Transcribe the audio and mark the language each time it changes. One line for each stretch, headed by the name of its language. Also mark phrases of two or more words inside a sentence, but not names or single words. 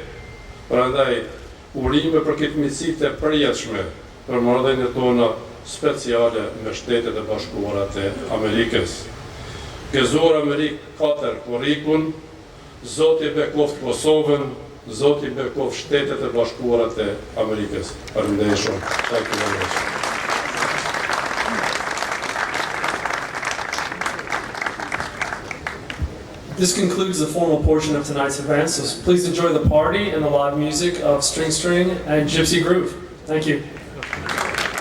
Albanian: Prandaj, urime për këtë miqësi të përjetshme për marrëdhëniet tona speciale me Shtetet e Bashkuara të Amerikës. Gëzuar Amerikë 4 korrikun, Zoti bekoft Kosovën, Zoti bekoft Shtetet e Bashkuara të Amerikës. Faleminderit shumë.
English: Thank you very much. This concludes the formal portion of tonight's event, so please enjoy the party and the live music of String String and Gypsy Groove. Thank you.